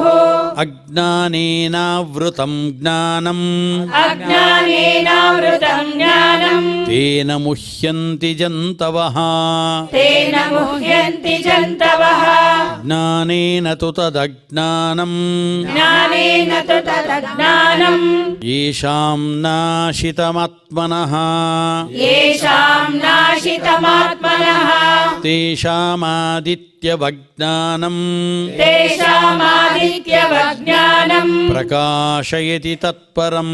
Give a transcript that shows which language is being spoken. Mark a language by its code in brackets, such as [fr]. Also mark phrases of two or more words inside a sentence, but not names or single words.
[sa] అజ్ఞానేనావృతం జ్ఞానం అజ్ఞానేనావృతం జ్ఞానం తేన ముహ్యంతి జంతవః తేన ముహ్యంతి జంతవః జ్ఞానేన తు తదజ్ఞానం జ్ఞానేన తు తదజ్ఞానం येषां नाशितमात्मनः येषां नाशितमात्मनः तेषामादित्यवज्ञानं तेषामादित्यवज्ञानं प्रकाशयति तत्परम्